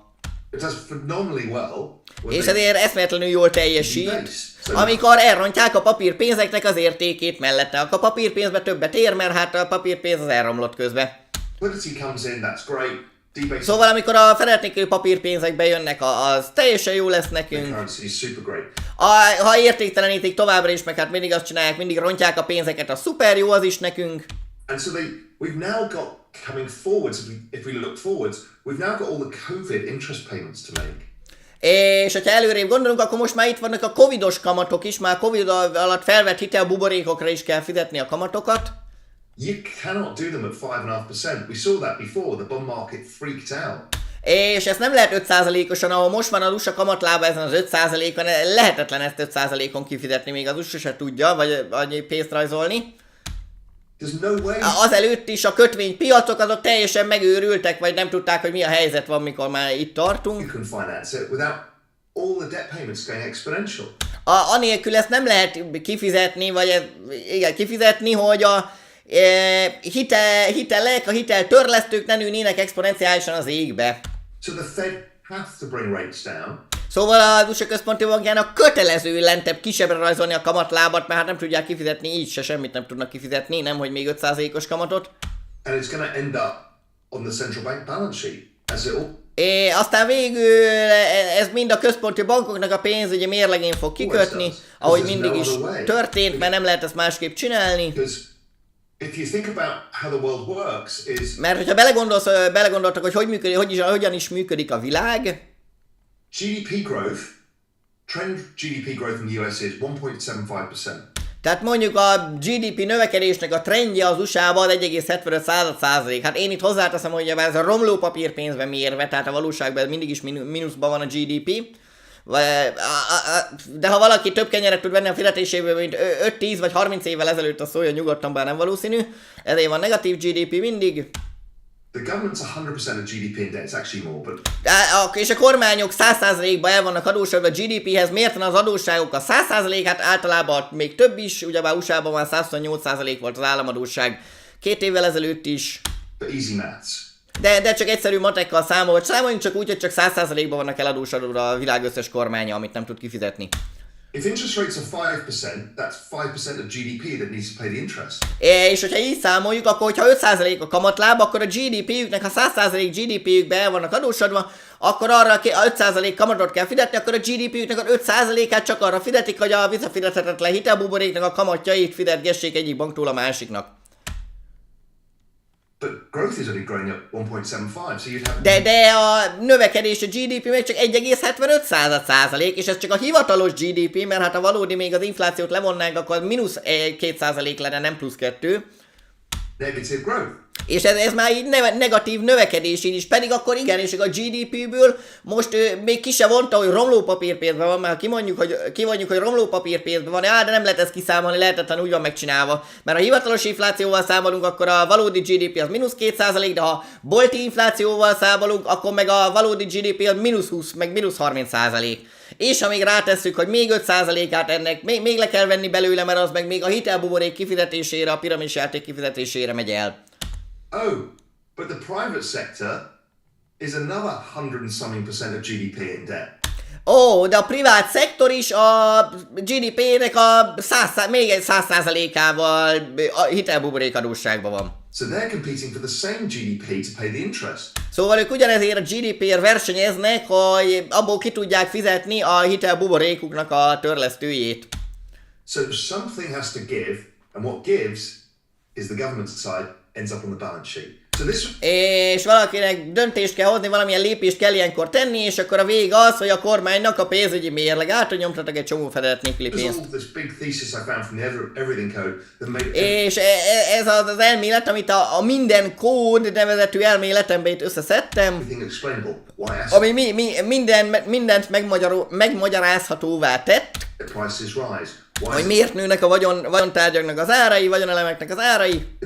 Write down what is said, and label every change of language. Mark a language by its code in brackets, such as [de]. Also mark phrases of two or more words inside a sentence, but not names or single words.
[en] It does phenomenally well. [hu] És ezért eszméletlenül jól teljesít, amikor elrontják a papírpénzeknek az értékét mellette. Akkor a papírpénzbe többet ér, mert hát a papírpénz az elromlott közben. [en] Liquidity comes in, that's great. [hu] Szóval amikor a fedett nélküli papírpénzek bejönnek, az teljesen jó lesz nekünk. Ha értéktelenítik továbbra is, meg hát mindig azt csinálják, mindig rontják a pénzeket, az szuper jó az is nekünk. [en] And so we've now got, coming forwards, if we look forwards, we've now got all the COVID interest payments to make. [hu] És hogyha előrébb gondolunk, akkor most már itt vannak a covidos kamatok is, már covid alatt felvett hitelbuborékokra is kell fizetni a kamatokat. [en] You cannot do them at 5.5%. We saw that before. The bond market freaked out. [hu] És ezt nem lehet 5%-osan, ahol most van a USA kamatlába ezen az 5%-on, lehetetlen ezt 5%-on kifizetni, még az USA se tudja, vagy pénzt rajzolni. [en] There's no way. [hu] Azelőtt is a kötvénypiacok azok teljesen megőrültek, vagy nem tudták, hogy mi a helyzet van, mikor már itt tartunk. [en] You can finance it without all the debt payments going exponential. [hu] Anélkül ezt nem lehet kifizetni, vagy kifizetni, hogy a hitelek, a hiteltörlesztők ne nőnének exponenciálisan az égbe. [en] So the Fed has to bring rates down. [hu] Szóval az USA központi bankjának kötelező lentebb kisebbre rajzolni a kamatlábat, mert hát nem tudják kifizetni, így se semmit nem tudnak kifizetni, nemhogy még 5%-os kamatot. [en] And it's going to end up on the central bank balance sheet, as it all. [hu] Aztán végül ez mind a központi bankoknak a pénzügyi mérlegén fog kikötni, ahogy mindig is történt, mert nem lehet ezt másképp csinálni. [en] If you think about how the world works is... [hu] Mert hogyha belegondoltak, hogy hogyan is működik a világ. [en] GDP growth, trend GDP growth in the US is 1.75%. [hu] Tehát mondjuk a GDP növekedésnek a trendje az USA-ban 1,75%. Hát én itt hozzáteszem, hogy ez a romló papírpénzben mérve, tehát a valóságban mindig is mínuszban van a GDP. De ha valaki több kenyeret tud venni a fizetéséből, mint 5-10 vagy 30 évvel ezelőtt, az szólja nyugodtan, bár nem valószínű. Ezért van negatív GDP mindig. [en] The government's 100% of GDP in debt, it's actually more, but... [hu] És a kormányok 100%-ban el vannak adósodva a GDP-hez, miért van az adósságok a 100%, hát általában még több is, ugyebár USA-ban már 128% volt az államadósság 2 évvel ezelőtt is. [en] But easy maths. [hu] De csak egyszerű matekkal számol, számoljunk csak úgy, hogy csak 100%-ban vannak eladósodva a világ összes kormánya, amit nem tud kifizetni. [en] If interest rates are 5%, that's 5% of GDP that needs to pay the interest. [hu] És hogyha így számoljuk, akkor hogyha 5% a kamatláb, akkor a GDP-jüknek, ha 100% GDP-jükbe el vannak adósodva, akkor arra 5% kamatot kell fizetni, akkor a GDP-jüknek az 5%-át csak arra fizetik, hogy a visszafizethetetlen hitelbuboréknak a kamatjait fizetgessék egyik banktól a másiknak. [en] But growth is only growing at 1.75, so you'd have... [hu] De a növekedés a GDP még csak 1,75%, és ez csak a hivatalos GDP, mert hát a valódi még az inflációt levonnánk, akkor mínusz 2% lenne, nem plusz 2. [en] Negative growth. [hu] És ez már így negatív növekedés is, pedig akkor igen, és a GDP-ből most még ki se vonta, hogy romló papírpénzben van, mert kivonjuk, hogy romló papírpénzben van, de nem lehet ezt kiszámolni, lehetetlen úgy van megcsinálva. Mert ha hivatalos inflációval számolunk, akkor a valódi GDP az mínusz 2%, de ha bolti inflációval számolunk, akkor meg a valódi GDP az mínusz 20, meg mínusz 30%. És ha még rátesszük, hogy még 5%-át ennek még le kell venni belőle, mert az meg még a hitelbuborék kifizetésére, a piramisjáték kifizetésére megy el. [en] Oh, but the private sector is another 100 and something % of GDP in debt. [hu] De a privát szektor is a GDP-nek még egy 100%-ával a hitelbuborék adósságban van. [en] So they're competing for the same GDP to pay the interest. [hu] Szóval ők ugyanezért a GDP-ért versenyeznek, hogy abból ki tudják fizetni a hitelbuborékuknak a törlesztőjét. [en] So something has to give, and what gives is the government side ends up on the balance sheet. So this... [hu] És valakinek döntést kell hozni, valamilyen lépést kell ilyenkor tenni, és akkor a vég az, hogy a kormánynak a pénzügyi mérleg átnyomtatok egy csomó fedett nélküli pénzt. És ez az elmélet, amit a minden kód nevezetű elméletembe itt összeszedtem, ami mindent megmagyarázhatóvá tett, hogy miért nőnek a vagyontárgyaknak az árai, vagyonelemeknek az árai,